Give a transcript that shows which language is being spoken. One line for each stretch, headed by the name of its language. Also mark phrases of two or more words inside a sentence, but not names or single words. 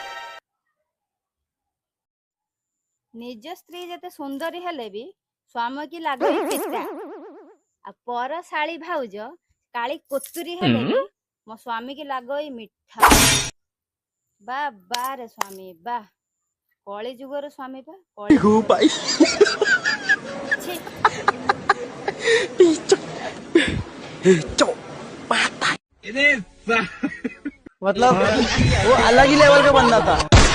Odia: ନିଜ ସ୍ତ୍ରୀ ଯେତେ ସୁନ୍ଦରୀ ହେଲେ ବି ସ୍ୱାମୀ କି ଲାଗେ ପିତା, ଆଉ ପର ଶାଳି ଭାଉଜ କାଳି କୋତୁରୀ ହେଲେ ବି ମୋ ସ୍ୱାମୀ କି ଲାଗଇ ମିଠା। ବା ବାରେ ସ୍ୱାମୀ ବା, କଳି ଯୁଗର ସ୍ୱାମୀ ବା କଳି ଯୁଗର ସ୍ୱାମୀ।
Hindi: मतलब वो अलग ही लेवल का बंदा था।